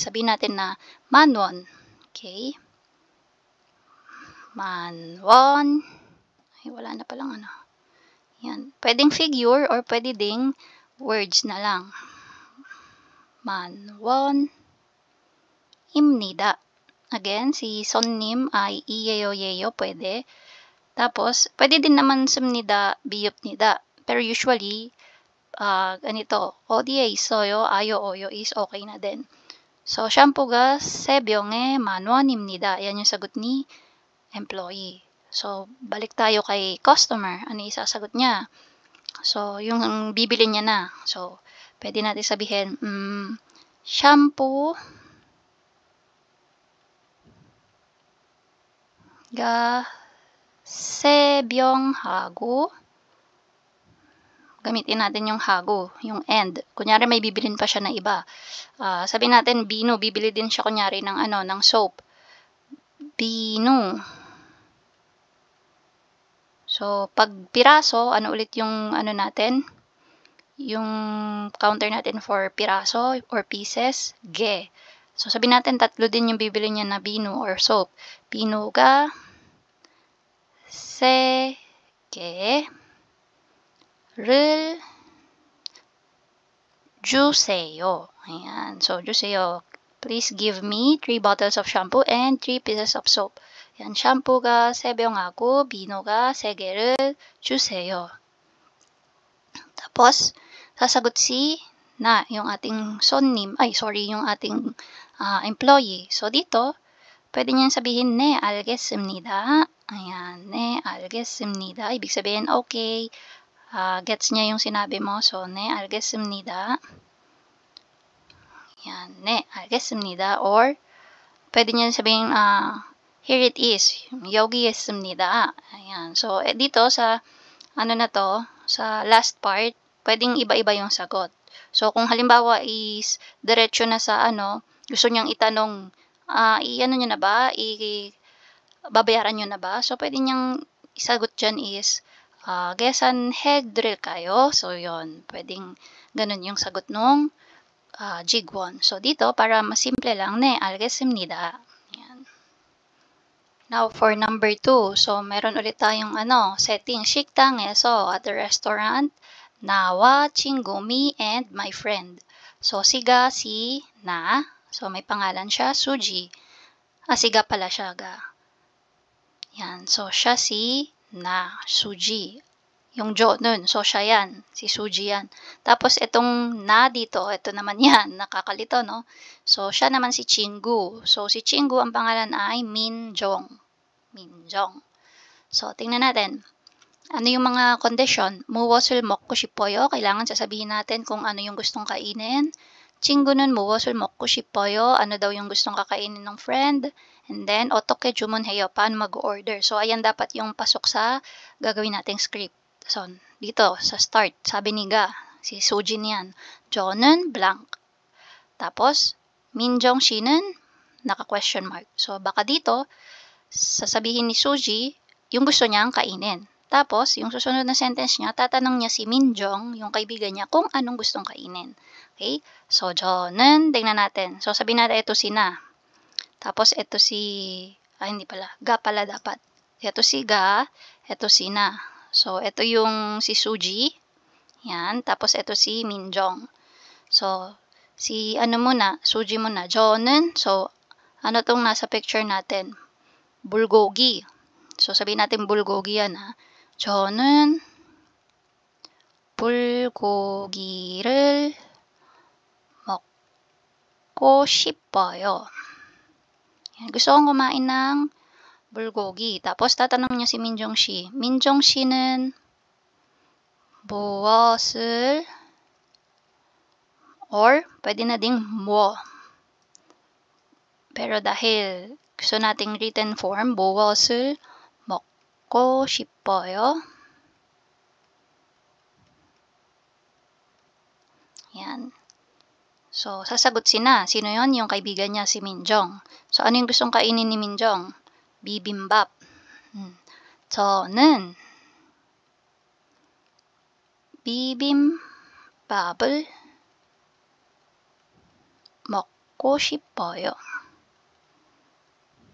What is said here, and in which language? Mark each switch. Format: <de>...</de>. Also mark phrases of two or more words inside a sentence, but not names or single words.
<tl>Sabihin natin na 10,000. Okay. 만원. Ay, wala na palang ano. Yan. Pwedeng figure or pwede ding words na lang.</tl> <ko>만원입니다.</ko> <tl>Again, si 손님 ay 이에요, pwede. Tapos, pwede din naman</tl> <ko>씁니다, 비읍니다.</ko> <tl>Pero usually, ganito,</tl> <ko>어디에 있어요, 아요, 어요</ko> <tl>is okay na din. So,</tl> <ko>샴푸가 3병에 만원입니다.</ko> <tl>Yan yung sagot ni employee. So, balik tayo kay customer. Ano yung isasagot niya? So, yung bibili niya na. So, pwede natin sabihin,</tl> <ko>shampoo ga 3병 하고,</ko> <tl>gamitin natin yung hago, yung and. Kunyari may bibilin pa siya na iba. Sabihin natin, Bino, bibili din siya kunyari ng ng soap. Bino. So, pag piraso, ano ulit yung natin? Yung counter natin for piraso or pieces, ge. So, sabihin natin, 3 din yung bibili niya na Bino or soap.</tl> <ko>Bino가 3개를 주세요.</ko> <tl>Ayan. So,</tl> <ko>주세요.</ko> <en>Please give me 3 bottles of shampoo and 3 pieces of soap.</en> <tl>Yan.</tl> <ko>샴푸가 3병하고 비누가 3개를 주세요.</ko> <tl>Tapos, sasagot si na, yung ating 손님, yung ating employee. So, dito, pwede niyang sabihin,</tl> <ko>네, 알겠습니다. Ayan, 네, 알겠습니다.</ko> <tl>Ibig sabihin, okay, gets niya yung sinabi mo. So,</tl> <ko>네, 알겠습니다. Ayan, 네, 알겠습니다.</ko> <tl>Or, pwede niya sabihin,</tl> <en>here it is,</en> <ko>여기 있습니다.</ko> <tl>Ayan. So, dito sa, sa last part, pwedeng iba-iba yung sagot. So, kung halimbawa is diretso na sa gusto niyang itanong, i-ano niyo na ba? Babayaran niyo na ba? So, pwede niyang isagot dyan is, 계산해드릴까요? So, yon pwedeng ganun yung sagot nung Jigwon. So, dito, para masimple lang, 네, 알겠습니다. Yan.</tl> <en>Now, for number 2.</en> <tl>So, meron ulit tayong setting.</tl> <en>식당에서 at the restaurant,</en> <ko>나와 친구미</ko> <en>and my friend.</en> <tl>So, siga si na. So, may pangalan siya, Suji. Siga pala siya, ga. Yan. So, siya si na, Suji. Yung Jo nun. So, siya yan. Si Suji yan. Tapos, itong na dito, ito naman yan. Nakakalito, no? So, siya naman si Chingu. So, si Chingu, ang pangalan ay Minjong. So, tingnan natin. Ano yung mga condition?</tl> <ko>무엇을 먹고 싶어요?</ko> <tl>Kailangan sasabihin natin kung ano yung gustong kainin.</tl> <ko>친구는 무엇을 먹고 싶어요?</ko> <tl>Ano daw yung gustong kakainin ng friend?</tl> <en>And then,</en> <ko>어떻게 주문해요?</ko> <tl>Paano mag-order? So, ayan dapat yung pasok sa gagawin nating script. So, dito, sa start, sabi ni Ga, si Sujin yan,</tl> <ko>저는 blank.</ko> <tl>Tapos, 민정 씨는 naka-question mark. So, baka dito, sasabihin ni Suji, yung gusto niyang kainin. Tapos, yung susunod na sentence niya, tatanong niya si Minjong, yung kaibigan niya, kung anong gustong kainin. Okay? So, 저는, tingnan natin. So, sabihin natin, ito si na. Tapos, ito si, hindi pala, Ga pala dapat. Ito si Ga, ito si na. So, ito yung si Suji. Yan. Tapos, ito si Minjong. So, si Suji muna. 저는, so, ano tong nasa picture natin? bulgogi. So, sabihin natin bulgogi yan, ha.</tl> <ko>저는 불고기를 먹고 싶어요.</ko> <tl>Yan. Gusto kong kumain ng bulgogi. Tapos, tatanong niya si Minjong Shi.</tl> <ko>Minjong Shi는 무엇을</ko> <tl>or pwede na ding</tl> <ko>뭐.</ko> <tl>Pero dahil gusto nating written form,</tl> <ko>무엇을 먹고 싶어요.</ko> <tl>Yan. So, sasagot si na. Sino yon? Yung kaibigan niya, si Minjong. So, ano yung gustong kainin ni Minjong? Bibimbap.</tl> <ko>저는 비빔밥을 먹고 싶어요.</ko>